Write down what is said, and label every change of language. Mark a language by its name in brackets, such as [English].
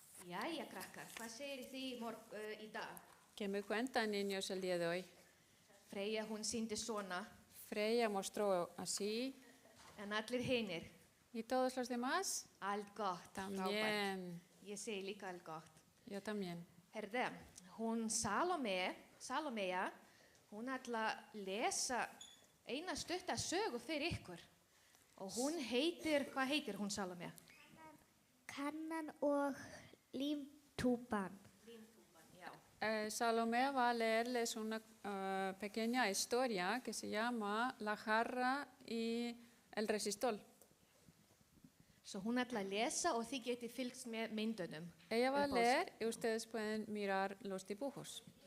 [Icelandic] Jæja, krakkar, hvað segir þið í dag? [Spanish] Che cuenta niños el día de hoy? [Icelandic] Freyja, hún sýndi svona, [Spanish] Freya mostró así. [Icelandic] en allir hinir, [Spanish] ¿Y todos los demás? [Icelandic] allt gott, [Spanish] También. [Icelandic] Ég segi líka allt gott. [Spanish] Yo también. [Icelandic] Herðu, hún Salómea, hún ætla að lesa eina stutta sögu fyrir ykkur. Og hún heitir, hvað heitir hún Salome? Kannan og límtúpan. [Spanish] Salomé va a leerles una pequeña historia que se llama La jarra y el resistol. [Icelandic] Svo hún ætla að lesa og þið getið fylgst með myndunum. [Spanish] Ella va a [Icelandic] Upp á [Spanish] leer y ustedes pueden mirar los dibujos.